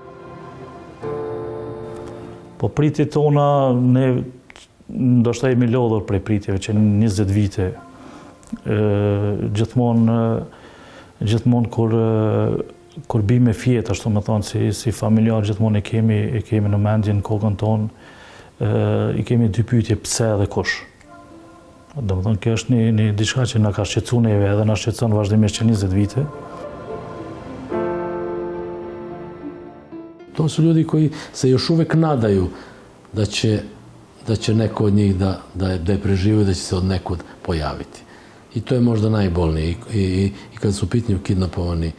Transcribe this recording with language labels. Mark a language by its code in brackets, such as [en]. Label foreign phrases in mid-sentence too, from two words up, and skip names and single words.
[sq] Po pritjet tona, ne ndoshta jemi lodhur prej pritjeve që 20 vite, gjithmonë kur bime fjet, ashtu me thonë, si familjar, gjithmonë e kemi në mendjen kokën tonë, i kemi dy pyetje pse dhe kush. Do më thonë, kjo është një diçka që na ka shqetësuar neve edhe na shqetëson vazhdimisht që 20 vite. [sr] To su ljudi koji se još uvek nadaju da će neko od njih da je preživi, da će se od nekud pojaviti. I to je možda najbolnije. I kad su u pitanju kidnapovani.